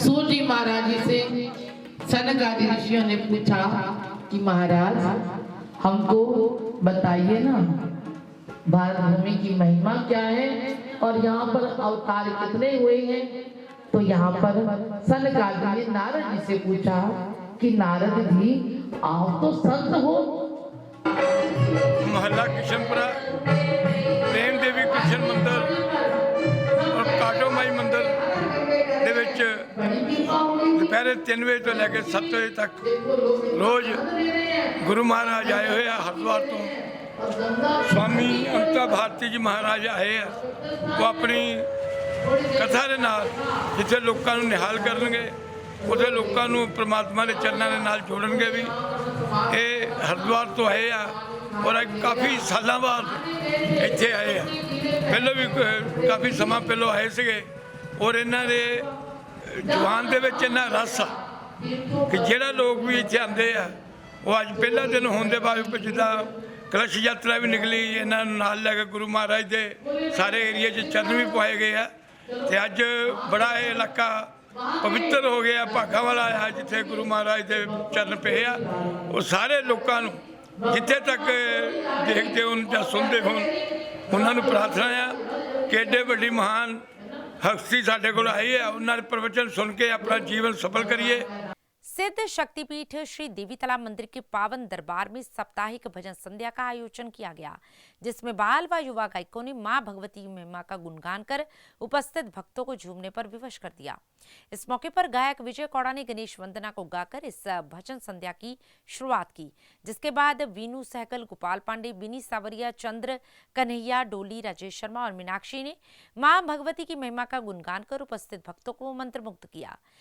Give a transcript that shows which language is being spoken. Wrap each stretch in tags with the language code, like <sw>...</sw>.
<hi>सूर्य जी महाराज जी से सनक आदि ऋषियों ने पूछा कि महाराज हमको बताइए ना, भारत भूमि की महिमा क्या है और यहाँ पर अवतार कितने हुए हैं। तो यहाँ पर सनक आदि ने नारद जी से पूछा कि नारद जी आप तो संत हो।</hi> <pa>महला किशनपुरा, प्रेम देवी कृष्ण मंदिर और काटोमाई मंदिर ਦੇ ਵਿੱਚ ਦੁਪਹਿਰੇ 3 ਵਜੇ ਤੋਂ ਲੈ ਕੇ 7 ਵਜੇ ਤੱਕ ਰੋਜ਼ ਗੁਰੂ ਮਹਾਰਾਜ ਆਏ ਹੋਏ ਆ। ਹਰਿਦੁਆਰ ਤੋਂ</pa> <hi>स्वामी अमिता भारती जी महाराज आए हैं। वो अपनी कथा</hi> <pa>ਦੇ ਨਾਲ ਜਿੱਥੇ ਲੋਕਾਂ ਨੂੰ ਨਿਹਾਲ ਕਰਨਗੇ, ਉਹਦੇ ਲੋਕਾਂ ਨੂੰ ਪ੍ਰਮਾਤਮਾ ਦੇ ਚਰਨਾਂ ਦੇ ਨਾਲ ਜੋੜਨਗੇ ਵੀ। ਇਹ ਹਰਿਦੁਆਰ ਤੋਂ ਆਏ ਆ ਔਰ ਕਾਫੀ ਸਾਲਾਂ ਬਾਅਦ ਇੱਥੇ ਆਏ ਆ। ਪਹਿਲਾਂ ਵੀ ਕਾਫੀ ਸਮਾਂ ਪਹਿਲਾਂ ਆਏ ਸੀਗੇ ਔਰ ਇਹਨਾਂ ਦੇ ਜਵਾਨ ਦੇ ਵਿੱਚ ਇੰਨਾ ਰਸ ਆ ਕਿ ਜਿਹੜਾ ਲੋਕ ਵੀ ਇੱਥੇ ਆਉਂਦੇ ਆ ਉਹ ਅੱਜ ਪਹਿਲਾ ਦਿਨ ਹੋਣ ਦੇ ਬਾਅਦ ਜਿੱਦਾਂ ਕਲਸ਼ ਯਾਤਰਾ ਵੀ ਨਿਕਲੀ, ਇਹਨਾਂ ਨੂੰ ਨਾਲ ਲੈ ਕੇ ਗੁਰੂ ਮਹਾਰਾਜ ਦੇ ਸਾਰੇ ਏਰੀਏ 'ਚ ਚਰਨ ਵੀ ਪਵਾਏ ਗਏ ਆ। ਤੇ ਅੱਜ ਬੜਾ ਇਹ ਇਲਾਕਾ ਪਵਿੱਤਰ ਹੋ ਗਿਆ, ਭਾਗਾਂ ਵਾਲਾ ਆ ਜਿੱਥੇ ਗੁਰੂ ਮਹਾਰਾਜ ਦੇ ਚਰਨ ਪਏ ਆ। ਉਹ ਸਾਰੇ ਲੋਕਾਂ ਨੂੰ ਜਿੱਥੇ ਤੱਕ ਦੇਖਦੇ ਹੋਣ ਜਾਂ ਸੁਣਦੇ ਹੋਣ, ਉਹਨਾਂ ਨੂੰ ਪ੍ਰਾਰਥਨਾ ਆ ਕਿ ਏਡੇ ਵੱਡੀ ਮਹਾਨ ਹਸਤੀ ਸਾਡੇ ਕੋਲ ਆਈ ਹੈ, ਉਹਨਾਂ ਦੇ ਪ੍ਰਵਚਨ</pa> <hi>सुन के अपना जीवन सफल करिए। सिद्ध शक्तिपीठ श्री देवी तालाब मंदिर के पावन दरबार में साप्ताहिक भजन संध्या का आयोजन किया गया, जिसमें बाल व युवा गायकों ने मां भगवती की महिमा का गुणगान कर उपस्थित भक्तों को झूमने पर विवश कर दिया। इस मौके पर गायक विजय कौड़ा ने गणेश वंदना को गाकर इस भजन संध्या की शुरुआत की, जिसके बाद वीनू सहगल, गोपाल पांडे, बिनी सावरिया, चंद्र कन्हैया, डोली, राजेश शर्मा और मीनाक्षी ने मां भगवती की महिमा का गुणगान कर उपस्थित भक्तों को मंत्रमुग्ध किया।</hi>